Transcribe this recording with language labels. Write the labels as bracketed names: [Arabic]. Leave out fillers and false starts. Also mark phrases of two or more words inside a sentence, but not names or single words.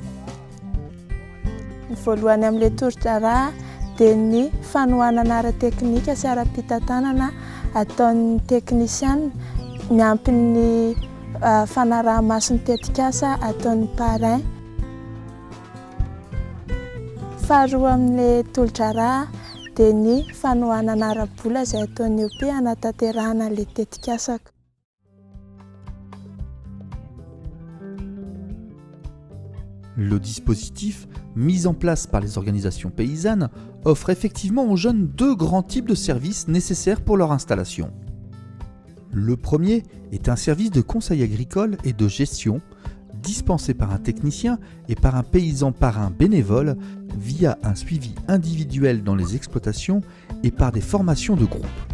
[Malagasy] Ny voalohany amin'ilay toro-drà dia ny fanohanana ara-teknika sy ara-pitantanana ataon'ny teknisiana miampy ny fanaraha-mason'ny tetikasa ataon'ny parrain. Faharoa amin'ilay tolo-drà dia ny fanohanana ara-bola izay ataon'ny OP hanatanterahana ilay tetikasaka. [French] Le dispositif mis en place par les organisations paysannes offre effectivement aux jeunes deux grands types de services nécessaires pour leur installation. Le premier est un service de conseil agricole et de gestion dispensé par un technicien et par un paysan parrain bénévole via un suivi individuel dans les exploitations et par des formations de groupe.